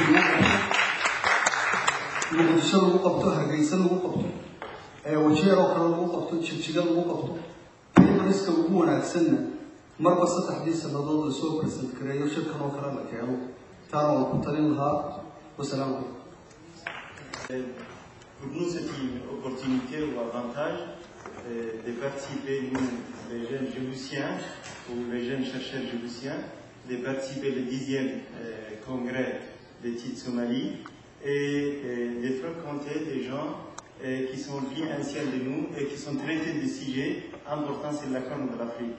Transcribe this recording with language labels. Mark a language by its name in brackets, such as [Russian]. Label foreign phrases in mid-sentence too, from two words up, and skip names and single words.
[Somali] muqdisho lagu qabto hargeysa lagu qabto wajeero kale lagu qabto jigjiga lagu qabto riska ugu wanaagsanna marba saddexdii sanadood la soo present gareeyo shirkan oo kale la keeno taana waan ku talin lahaa wasalaamu calaykum [French] Pour nous, c'est une opportunité ou avantage de participer, nous, les jeunes djiboutiens, ou les jeunes chercheurs djiboutiens, de participer au 10e congrès d'études Somali et de fréquenter des gens qui sont bien anciens de nous et qui sont traités de sujets importants sur la Corne de l'Afrique.